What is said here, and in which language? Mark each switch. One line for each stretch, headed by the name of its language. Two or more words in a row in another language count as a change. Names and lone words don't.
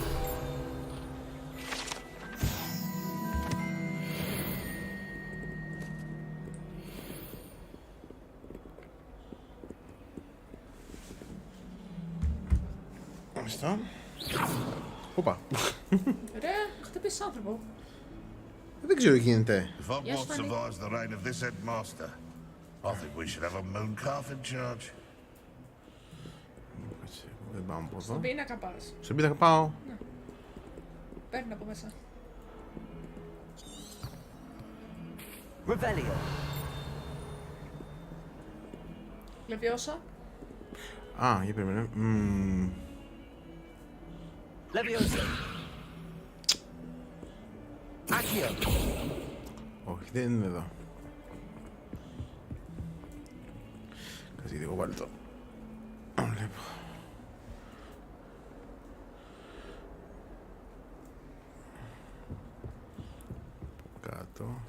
Greek: Μάλιστα. Όπα. Ρε, χτυπήσεις άνθρωπο. Δεν ξέρω τι γίνεται.
English: If Hogwarts Yes, Fanny. survives the reign of this headmaster, I think we should have a moon calf in charge.
Greek: Έτσι, δεν πάμε από Στον εδώ. πίνακα πας. Στον πίτα πάω. Παίρνει από μέσα. Revelio. Λεβιώσα. Α, για περίμενε. Leviosa. Accio. Όχι, δεν είναι εδώ. Κάτσε γιατί εγώ πάλι το βλέπω. Κάτω.